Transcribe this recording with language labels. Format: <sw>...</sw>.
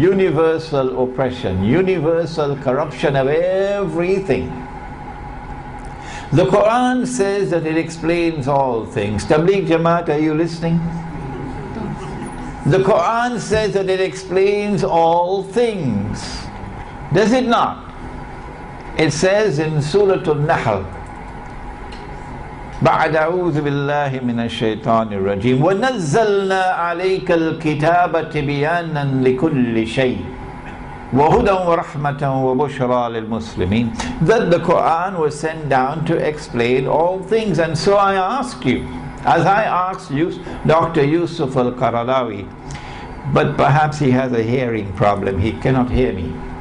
<en>Universal oppression, universal corruption of everything. The Quran says that it explains all things. Tabligh Jamaat, are you listening? The Quran says that it explains all things. Does it not? It says in Surah Al-Nahl,</en> <ar>بعد أعوذ بالله من الشيطان الرجيم ونزلنا عليك الكتاب تبيانا لكل شيء وهدى ورحمة وبشرى للمسلمين,</ar> <en>that the Quran was sent down to explain all things. And so I ask you, as I asked you, Dr. Yusuf al-Qaradawi, but perhaps he has a hearing problem, he cannot hear me.</en>